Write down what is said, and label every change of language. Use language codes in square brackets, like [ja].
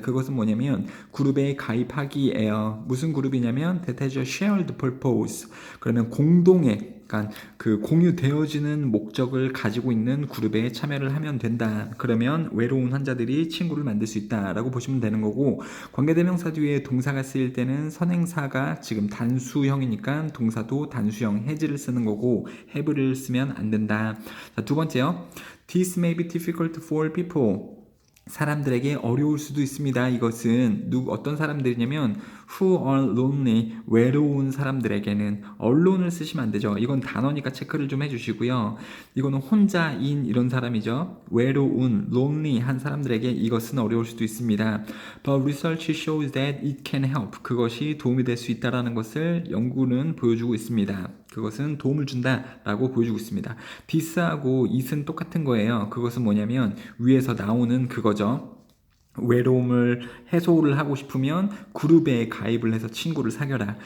[ko] 그것은 뭐냐면 그룹에 가입하기예요. 무슨 그룹이냐면 [en] that has a shared purpose. [ko] 그러면 공동의 그러니까 그 공유되어지는 목적을 가지고 있는 그룹에 참여를 하면 된다. 그러면 외로운 환자들이 친구를 만들 수 있다라고 보시면 되는 거고, 관계대명사 뒤에 동사가 쓰일 때는 선행사가 지금 단수형이니까 동사도 단수형 have를 쓰는 거고 have를 쓰면 안 된다. 자, 두 번째요. [en] This may be difficult for people. [ko] 사람들에게 어려울 수도 있습니다. 이것은 어떤 사람들이냐면 [en] who are lonely, [ko] 외로운 사람들에게는 언론을 쓰시면 안 되죠. 이건 단어니까 체크를 좀 해주시고요. 이거는 혼자인 이런 사람이죠. 외로운, lonely 한 사람들에게 이것은 어려울 수도 있습니다. [en] But research shows that it can help. [ko] 그것이 도움이 될 수 있다는 것을 연구는 보여주고 있습니다. 그것은 도움을 준다라고 보여주고 있습니다. this하고 it은 똑같은 거예요. 그것은 뭐냐면 위에서 나오는 그거죠. 외로움을 해소를 하고 싶으면 그룹에 가입을 해서 친구를 사귀어라.